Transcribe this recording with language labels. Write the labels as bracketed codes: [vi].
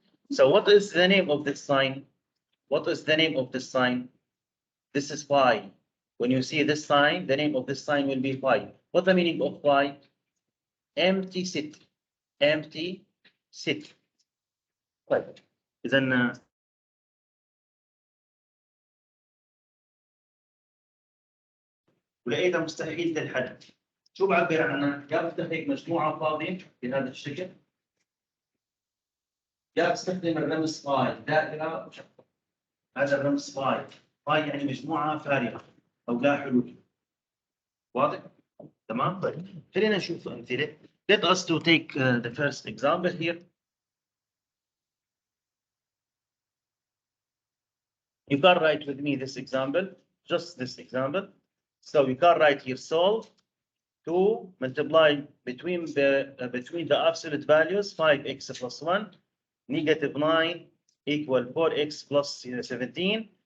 [en] So what is the name of this sign? What is the name of this sign? This is phi. When you see this sign, the name of this sign will be phi. What's the meaning of phi? Empty set. Empty set. [ar] طيب إذا ولقيتها مستحيل الحل. شو بعبر عنها؟ يا بفتح هيك مجموعة فاضية بهذا الشكل، يا بستخدم الرمز فاي دائرة مشققة. هذا الرمز فاي يعني مجموعة فارغة أو لا حلول. واضح؟ تمام؟ طيب خلينا نشوف أمثلة. [en] Let us to take the first example here. You can write with me this example, just this example. So you can write here solve to multiply between the absolute values 5x plus 1, negative 9 equal 4x plus 17.